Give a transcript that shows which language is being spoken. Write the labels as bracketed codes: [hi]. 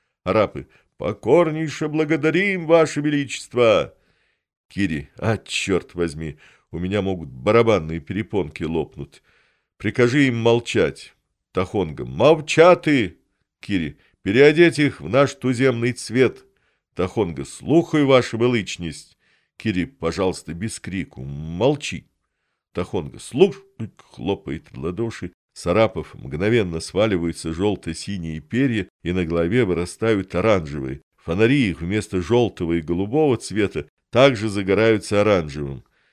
[ru] Арапы, покорнейше благодарим, ваше величество. Кири, а черт возьми, у меня могут барабанные перепонки лопнуть. Прикажи им молчать. Тахонга, молчаты! Кири, переодеть их в наш туземный цвет. [uk] Тахонга, слухаю, ваша величність. [ru] Кири, пожалуйста, без крику, молчи. Тахонга, слушай, хлопает в ладоши. С арапов мгновенно сваливаются желто-синие перья, и на голове вырастают оранжевые. Фонари их вместо желтого и голубого цвета также загораются оранжевым.